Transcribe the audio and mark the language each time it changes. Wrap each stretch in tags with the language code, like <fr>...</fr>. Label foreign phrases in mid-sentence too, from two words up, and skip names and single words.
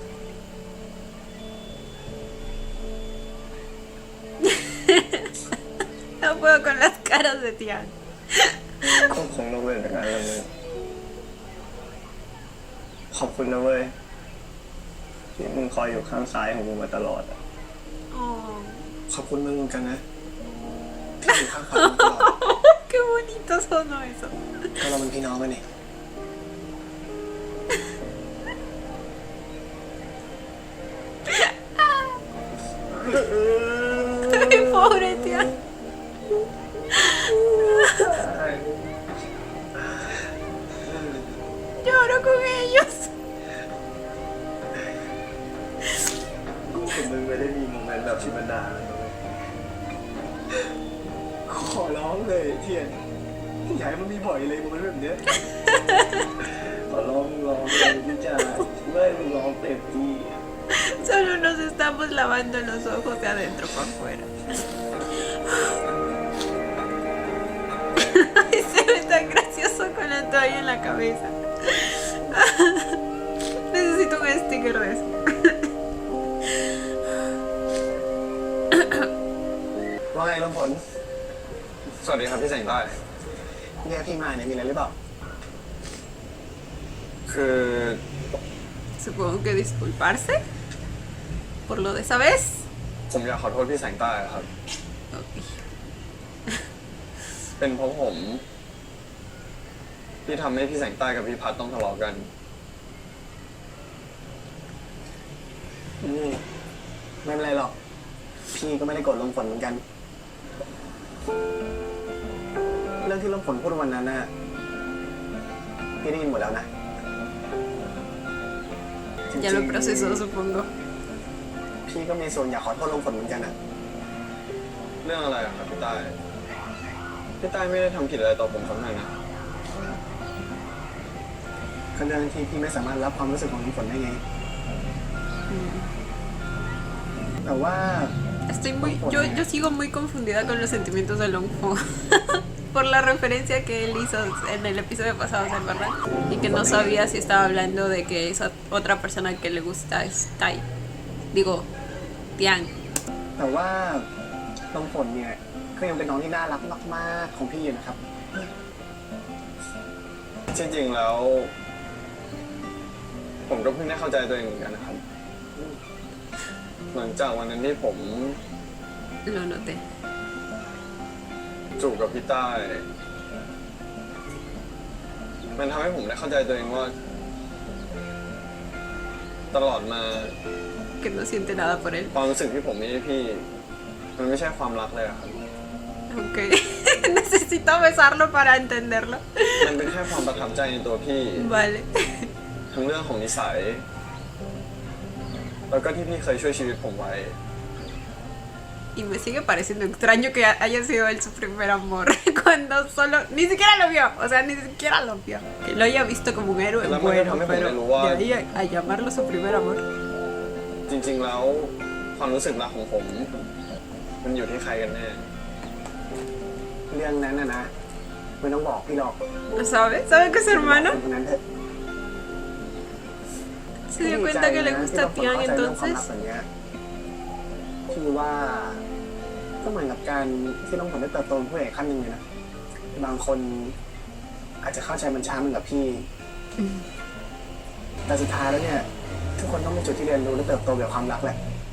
<es>No puedo con las caras de Tian.</es> <th>ก็คงต้องเว้นจากนั้นแล้วมึงขอบคุณนะเว้ย ที่มึงคอยอยู่ข้างซ้ายของกูมาตลอดอะ Oh. ขอบคุณมึงเหมือนกันนะ ที่อยู่ข้างขวามึงตลอด</th> <es>Qué bonito sonó eso.</es> <th>เพราะเราเป็นพี่น้องกันนี่</th> <es>Ay, pobre Tian. Lloro con ellos.</es> <th>คุณมึงไม่ได้มีโมเมนต์แบบชิมันดาเลยขอร้องเลยเทียนอย่าให้มันมีบ่อยเลยโมเมนต์แบบเนี้ย ขอร้องเลยพี่จ๋าเมื่อมึงร้องเต็มที่</th> <es>Solo nos estamos lavando los ojos de adentro para afuera. Ay, se ve tan gracioso con la toalla en la cabeza. Necesito un sticker de eso.</es> <th>ว่าไงลมฝน สวัสดีครับพี่แสงใต้ เนี่ยพี่มาเนี่ยมีอะไรหรือเปล่า คือ</th> <es>Supongo que disculparse por lo de esa vez.</es> <th>ผมอยากขอโทษพี่แสงใต้ครับ</th> <es>Ok.</es> <th>เป็นเพราะผมที่ทำให้พี่แสงใต้กับพี่พัดต้องทะเลาะกัน ไม่เป็นไรหรอก พี่ก็ไม่ได้โกรธลมฝนเหมือนกัน เรื่องที่ลมฝนพูดวันนั้นน่ะพี่ได้ยินหมดแล้วนะ</th> <es>Ya lo procesó, supongo.</es> <th>พี่ก็มีส่วนอยากขอโทษลมฝนเหมือนกันนะ เรื่องอะไรอะครับพี่ใต้พี่ใต้ไม่ได้ทำผิดอะไรต่อผมสักหน่อยนะ ก็เรื่องที่พี่ไม่สามารถรับความรู้สึกของน้ำฝนได้ไง แต่ว่า</th> <es>Estoy muy, yo sigo muy confundida con los sentimientos de Longfo por la referencia que él hizo en el episodio pasado, ¿se acuerdan? Y que no sabía si estaba hablando de que esa otra persona que le gusta es Tai. Digo, Tian.</es> <th>แต่ว่าน้องฝนเนี่ยก็ยังเป็นน้องที่น่ารักมากๆของพี่อยู่นะครับ จริงๆแล้ว ผมก็เพิ่งได้เข้าใจตัวเองเหมือนกันนะครับ หลังจากวันนั้นที่ผม</th> <es>Lo noté.</es> <th>จูบกับพี่ใต้มันทำให้ผมได้เข้าใจตัวเองว่า ตลอดมา</th> <es>Que no siente nada por él.</es> <th>ความรู้สึกที่ผมมีให้พี่ มันไม่ใช่ความรักเลยอะครับ</th> <es>Ok. Necesito besarlo para entenderlo.</es> <th>มันเป็นแค่ความประทับใจในตัวพี่</th> <es>Vale.</es> <th>ทั้งเรื่องของนิสัย แล้วก็ที่พี่เคยช่วยชีวิตผมไว้</th> <es>Y me sigue pareciendo extraño que haya sido él su primer amor. Cuando solo... Ni siquiera lo vio. O sea, ni siquiera lo vio. Que lo haya visto como un héroe. La Bueno, madre pero también lo de ahí a llamarlo su primer amor.</es> <th>จริงๆแล้วความรู้สึกรักของผม มันอยู่ที่ใครกันแน่ เรื่องนั้นนะไม่ต้องบอกพี่หรอก</th> <es>¿Sabe? ¿Sabe que es su</es> <th>คน</th> <es>hermano?</es> <th>คนนั้นเถอะ</th> <es>Se dio cuenta que le gusta a Tian</es> <th>ที่น้องฝน</th> <es>entonces.</es> <th>เข้าใจเรื่องความรักแบบเนี้ยพี่ว่าก็เหมือนกับการที่น้องฝนได้เติบโตเป็นผู้ใหญ่ขั้นหนึ่งเลยนะบางคนอาจจะเข้าใจมันช้าเหมือนกับพี่ แต่สุดท้ายแล้วเนี่ยทุกคนต้องมีจุดที่เรียนรู้และเติบโตแบบความรักแหละ</th>